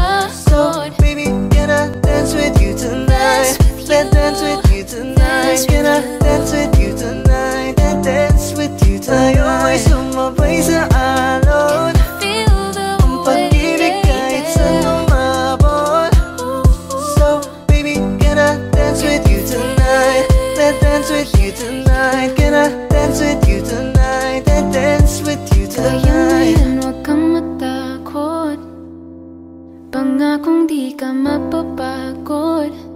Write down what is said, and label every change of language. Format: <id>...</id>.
<en>So baby, can I dance with you tonight? Let's dance with you tonight. Can I dance with you tonight? And dance with you tonight.</en> <tl>Tayo ay sumabay sa alon. Ang pag-ibig kahit saan umabot.</tl> <en>So baby, can I dance with you tonight? Let's dance with you tonight. Can I dance with you tonight? And dance with you tonight.</en> <tl>Kaya mo yan, huwag kang matakot. Pangakong di ka mapapagod.</tl>